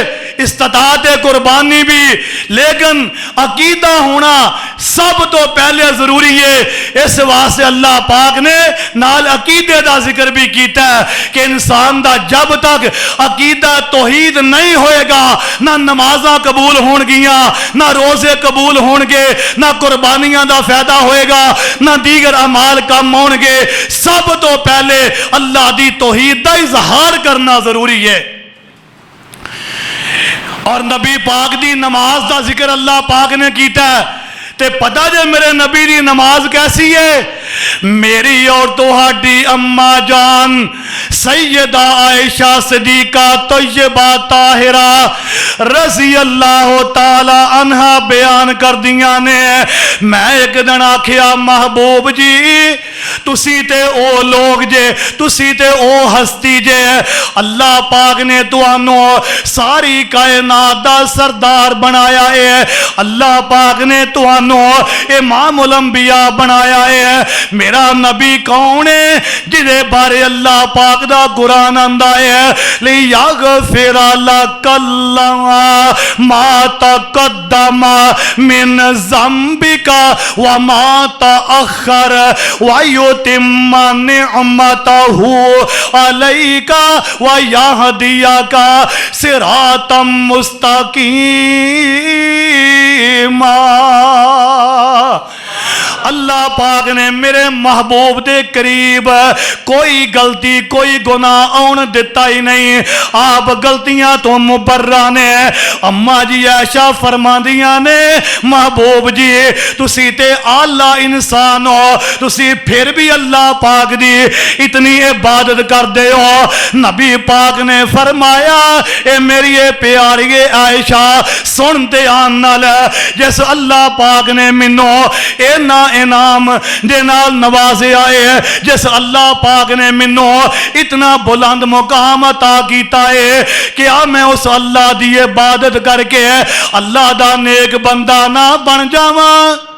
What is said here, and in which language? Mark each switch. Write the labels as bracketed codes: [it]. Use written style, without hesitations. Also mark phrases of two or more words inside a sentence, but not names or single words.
[pa] استطاعت قربانی بھی لیکن عقیدہ ہونا سب تو پہلے ضروری ہے اس واسطے اللہ پاک نے نال عقیدے دا ذکر بھی کیتا ہے کہ انسان دا جب تک عقیدہ توحید نہیں ہوئے گا نہ نمازاں قبول ہون گیاں نہ روزے قبول ہون گے نہ قربانیاں دا فائدہ ہوئے گا نہ دیگر اعمال کم ہون گے سب تو پہلے اللہ دی توحید دا اظہار کرنا ضروری ہے اور نبی پاک دی نماز دا ذکر اللہ پاک نے کیتا ہے تے پتہ جے میرے نبی دی نماز کیسی ہے میری اور تہاڈی اما جان سیدہ عائشہ صدیقہ طیبہ طاہرہ [ar] رضی اللہ تعالی عنہ [pa] بیان کر دیا نے میں ایک دن آکھیا محبوب جی تسی تے او لوگ جے تسی تے او ہستی جے اللہ پاک نے تانوں ساری کائنات دا سردار بنایا ہے اللہ پاک نے تانوں امام الانبیاء بنایا ہے میرا نبی کون ہے جدے بارے اللہ پاک دا قرآن آندا ہے [ar] لیغفر لک اللہ ما تقدم من ذنبک وما تأخر ویتم نعمتہ علیک ویہدیک صراطا [pa] مستقیما اللہ پاک نے میرے محبوب دے قریب کوئی غلطی کوئی گناہ آن دیتا ہی نہیں آپ غلطیاں تو مبرہ نے اماں جی عائشہ فرماندیاں نے محبوب جی تسی تے اعلیٰ انسان ہو تسی پھر بھی اللہ پاک دی اتنی عبادت کر دے ہو نبی پاک نے فرمایا اے میری پیاری عائشہ سنتے آنال جس اللہ پاک نے منو اینا انعام دے نال نوازے آئے جس اللہ پاک نے منو اتنا بلند مقام عطا کیتا ہے کیا میں اس اللہ دی عبادت کر کے اللہ دا نیک بندہ نہ بن جاواں